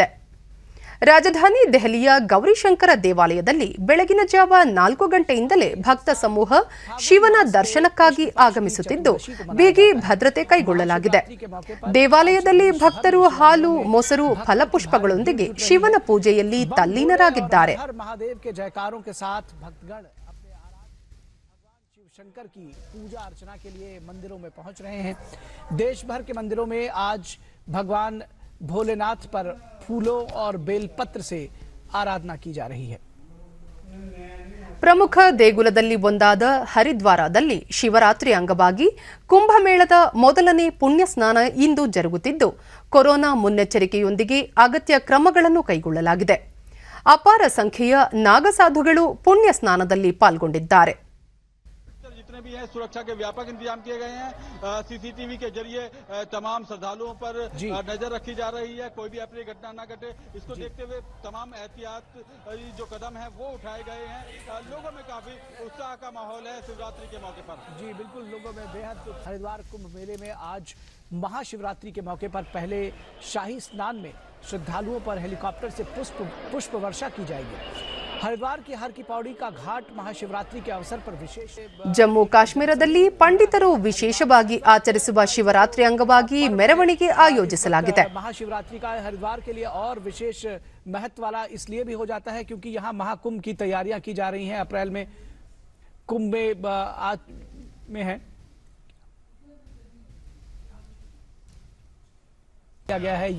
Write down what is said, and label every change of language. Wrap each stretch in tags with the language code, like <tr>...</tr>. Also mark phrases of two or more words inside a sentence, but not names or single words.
<kn>ರಾಜಧಾನಿ ದೆಹಲಿಯ ಗೌರಿಶಂಕರ ದೇವಾಲಯದಲ್ಲಿ ಬೆಳಗಿನ ಜಾವ 4 ಗಂಟೆಯಿಂದಲೇ ಭಕ್ತ ಸಮೂಹ ಶಿವನ ದರ್ಶನಕ್ಕಾಗಿ ಆಗಮಿಸುತ್ತಿದ್ದು ಬಿಗಿ ಭದ್ರತೆ ಕೈಗೊಳ್ಳಲಾಗಿದೆ. ದೇವಾಲಯದಲ್ಲಿ ಭಕ್ತರು ಹಾಲು, ಮೊಸರು, ಫಲಪುಷ್ಪಗಳೊಂದಿಗೆ ಶಿವನ ಪೂಜೆಯಲ್ಲಿ ತಲ್ಲೀನರಾಗಿದ್ದಾರೆ.</kn> <hi>शंकर की पूजा अर्चना के लिए मंदिरों में पहुंच रहे हैं. देश भर के मंदिरों में आज भगवान भोलेनाथ पर फूलों और बेलपत्र से आराधना की जा रही है.</hi> <kn>ಪ್ರಮುಖ ದೇಗುಲದಲ್ಲಿ ಒಂದಾದ ಹರಿದ್ವಾರದಲ್ಲಿ ಶಿವರಾತ್ರಿ ಅಂಗವಾಗಿ ಕುಂಭಮೇಳದ ಮೊದಲನೇ ಪುಣ್ಯ ಸ್ನಾನ ಇಂದು ಜರುಗುತ್ತಿದ್ದು ಕೊರೋನಾ ಮುನ್ನೆಚ್ಚರಿಕೆಯೊಂದಿಗೆ ಅಗತ್ಯ ಕ್ರಮಗಳನ್ನು ಕೈಗೊಳ್ಳಲಾಗಿದೆ. ಅಪಾರ ಸಂಖ್ಯೆಯ ನಾಗಸಾಧುಗಳು ಪುಣ್ಯ ಸ್ನಾನದಲ್ಲಿ ಪಾಲ್ಗೊಂಡಿದ್ದಾರೆ.</kn> <hi>जितने भी हैं सुरक्षा के व्यापक इंतजाम किए गए हैं। सीसीटीवी के जरिए तमाम श्रद्धालुओं पर नजर रखी जा रही है, कोई भी अप्रिय घटना न घटे, इसको देखते हुए तमाम एहतियात जो कदम है वो उठाए गए हैं। लोगों में काफी उत्साह का माहौल है शिवरात्रि के मौके पर। जी बिल्कुल, लोगों में बेहद। हरिद्वार कुंभ मेले में आज महाशिवरात्रि के मौके पर पहले शाही स्नान में श्रद्धालुओं पर हेलीकॉप्टर से पुष्प वर्षा की जाएगी। हरिद्वार की हर की पौड़ी का घाट महाशिवरात्रि के अवसर पर विशेष।</hi> <kn>ಜಮ್ಮು ಕಾಶ್ಮೀರದಲ್ಲಿ ಪಂಡಿತರು ವಿಶೇಷವಾಗಿ ಆಚರಿಸುವ ಶಿವರಾತ್ರಿ ಅಂಗವಾಗಿ ಮೆರವಣಿಗೆ ಆಯೋಜಿಸಲಾಗಿದೆ.</kn> <hi>महाशिवरात्रि का हरिद्वार के लिए और विशेष महत्व वाला इसलिए भी हो जाता है क्योंकि यहाँ महाकुंभ की तैयारियां की जा रही हैं। अप्रैल में कुंभ में है किया गया है।</hi>